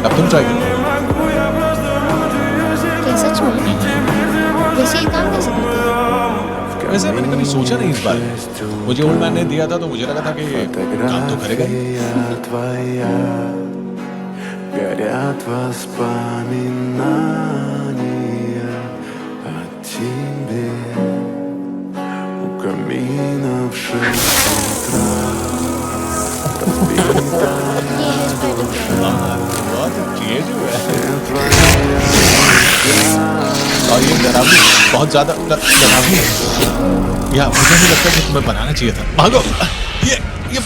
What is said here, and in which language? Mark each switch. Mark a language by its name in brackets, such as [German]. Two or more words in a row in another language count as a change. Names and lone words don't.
[Hindi] ट्राई करो। क्या सच में? वैसे ये काम कैसे करते हैं? वैसे मैंने कभी सोचा नहीं इस बारे में। मुझे [English] old man [Hindi] ने दिया था तो मुझे लगा था कि काम तो करेगा ही। [Russian] Горят воспоминания о тебе у камина в 6 утра. [Hindi] ये है स्पाइडर। बहुत क्रिएटिव है [Russian] Твоя [Hindi] और ये डरावनी, बहुत ज्यादा डरावनी है। या मुझे नहीं लगता कि तुम्हें बनाना चाहिए था। भागो, ये बहुत जहरीला है।